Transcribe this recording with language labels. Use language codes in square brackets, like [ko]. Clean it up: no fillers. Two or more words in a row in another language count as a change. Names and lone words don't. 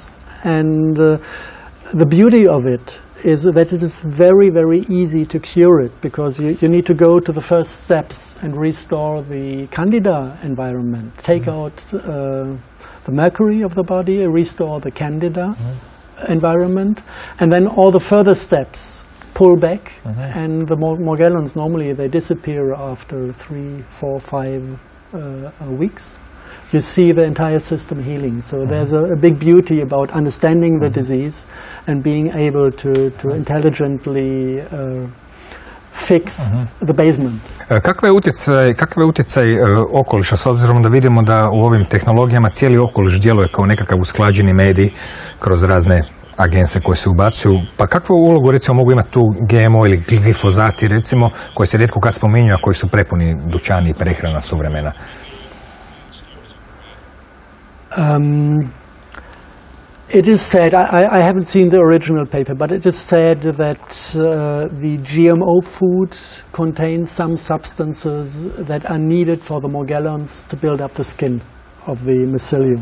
[en] And the beauty of it is that it is very, very easy to cure it, because you need to go to the first steps and restore the Candida environment, take out the mercury of the body, restore the Candida environment, and then all the further steps pull back, and the Morgellons normally they disappear after 3, 4, 5 weeks. You see the entire system healing. So there's a big beauty about understanding the disease and being able to intelligently fix the basement. [hr] Kakav je utjecaj okoliša, s obzirom da vidimo da u ovim tehnologijama cijeli okoliš djeluje kao nekakav usklađeni medij kroz razne agense koje se ubacuju, pa kakvu ulogu recimo mogu imati tu GMO ili glifozati recimo, koji se rijetko kad spominju, a koji su prepuni dućani i prehrana suvremena? [en] It is said, I haven't seen the original paper, but it is said that the GMO food contains some substances that are needed for the Morgellons to build up the skin of the mycelium.